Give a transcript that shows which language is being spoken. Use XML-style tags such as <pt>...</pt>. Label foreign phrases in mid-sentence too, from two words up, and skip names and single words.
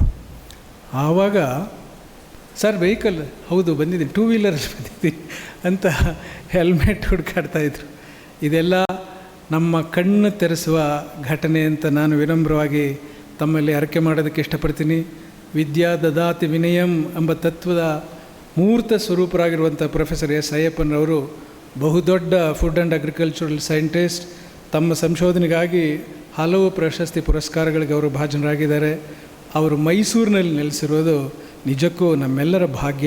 <kn>ಆವಾಗ</kn> <en>sir vehicle</en> <kn>ಹೌದು ಬಂದಿದ್ದೀನಿ, 2 ವೀಲರಲ್ಲಿ ಬಂದಿದ್ದೀನಿ ಅಂತ ಹೆಲ್ಮೆಟ್ ಹುಡುಕಾಡ್ತಾಯಿದ್ರು. ಇದೆಲ್ಲ ನಮ್ಮ ಕಣ್ಣು ತೆರೆಸುವ ಘಟನೆ ಅಂತ ನಾನು ವಿನಮ್ರವಾಗಿ ತಮ್ಮಲ್ಲಿ ಅರಿಕೆ ಮಾಡೋದಕ್ಕೆ ಇಷ್ಟಪಡ್ತೀನಿ.</kn> <sa>ವಿದ್ಯಾ ದದಾತಿ ವಿನಯಂ</sa> <kn>ಎಂಬ ತತ್ವದ ಮೂರ್ತ ಸ್ವರೂಪರಾಗಿರುವಂಥ ಪ್ರೊಫೆಸರ್ ಎಸ್ ಅಯ್ಯಪ್ಪನವರು ಬಹುದೊಡ್ಡ</kn> <en>food and agricultural scientist.</en> <kn>ತಮ್ಮ ಸಂಶೋಧನೆಗಾಗಿ ಹಲವು ಪ್ರಶಸ್ತಿ ಪುರಸ್ಕಾರಗಳಿಗೆ ಅವರು ಭಾಜನರಾಗಿದ್ದಾರೆ. ಅವರು ಮೈಸೂರಿನಲ್ಲಿ ನೆಲೆಸಿರೋದು ನಿಜಕ್ಕೂ ನಮ್ಮೆಲ್ಲರ ಭಾಗ್ಯ.</kn>